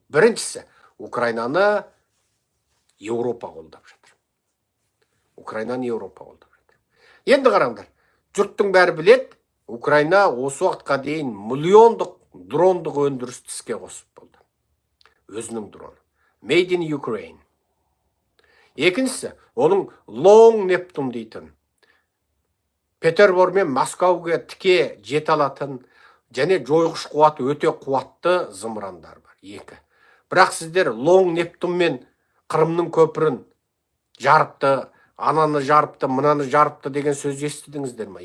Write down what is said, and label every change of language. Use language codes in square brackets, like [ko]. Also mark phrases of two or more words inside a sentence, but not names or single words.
[kk] Біріншісі, Украинаны Еуропа қолдап жатыр. Енді қараңдар, жұрттың бәрі білет, Украина осы уақытқа дейін миллиондық дрондық өндірісті іске қосып болды. Өзінің дроны. [en] Made in Ukraine. [kk] Екіншісі, оның Long Neptune дейтін. Петербор мен Москауға тіке жете алатын және жойғыш қуаты өте қуатты зымырандар бар. Екі. Бірақ сіздер Long Neptune мен Қырымның көпірін жарыпты, ананы жарыпты, мынаны жарыпты деген сөз естідіңіздер ма?